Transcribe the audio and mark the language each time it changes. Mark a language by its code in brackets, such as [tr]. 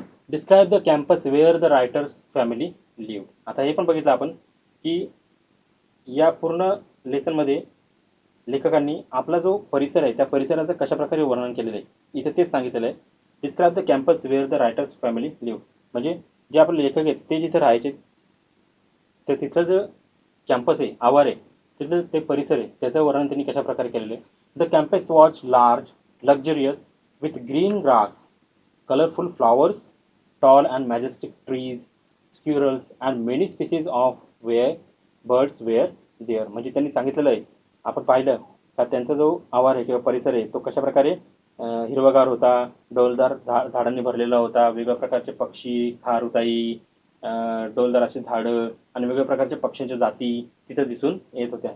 [en] Describe the campus where the writer's family live. [mr] आता हे पण बघितलं आपण की या पूर्ण लेसनमध्ये लेखकांनी आपला जो परिसर आहे त्या परिसराचं कशाप्रकारे वर्णन केलेलं आहे. इथे तेच सांगितलेलं आहे, [en] Describe the campus where the writers family live. [mr] म्हणजे जे आपले लेखक आहेत ते जिथे राहायचे तर तिथलं जे कॅम्पस आहे, आवार आहे, तिथलं ते परिसर आहे, त्याचं वर्णन त्यांनी कशाप्रकारे केलेलं आहे. [en] The campus was large, luxurious, with green grass, colourful flowers, tall and majestic trees, squirrels and many species of where birds were there. [mr] म्हणजे त्यांनी सांगितलेलं आहे, आपण पाहिलं का त्यांचा जो आवार आहे किंवा परिसर आहे तो कशाप्रकारे हिरवागार होता, डौलदार झाडांनी भरलेला होता, वेगवेगळ्या प्रकारचे पक्षी, खारुताई, डौलदार अशी झाडं आणि वेगवेगळ्या प्रकारच्या पक्ष्यांच्या जाती तिथं दिसून येत होत्या.